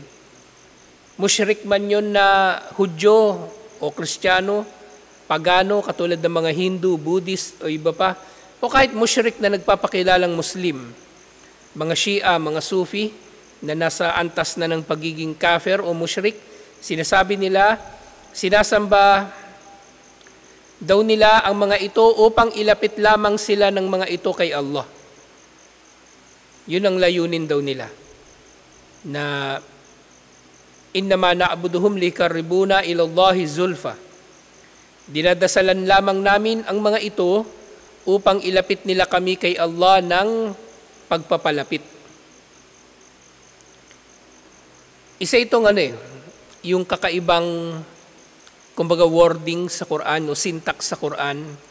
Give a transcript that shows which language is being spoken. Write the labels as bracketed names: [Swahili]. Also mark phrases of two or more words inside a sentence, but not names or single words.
[Filipino] Musyrik man yun na Hudyo o Kristiyano, pagano, katulad ng mga Hindu, Buddhist o iba pa, o kahit musyrik na nagpapakilalang Muslim, mga Shia, mga Sufi, na nasa antas na ng pagiging kafir o musyrik, sinasabi nila, sinasamba daw nila ang mga ito upang ilapit lamang sila ng mga ito kay Allah. Yun ang layunin daw nila. [Arabic] Na إنما نعبدهم ليقربونا إلى الله زلفى. [Filipino] Dinadasalan lamang namin ang mga ito upang ilapit nila kami kay Allah ng pagpapalapit. Isa itong yung kakaibang kumbaga wording sa Quran o syntax sa Quran.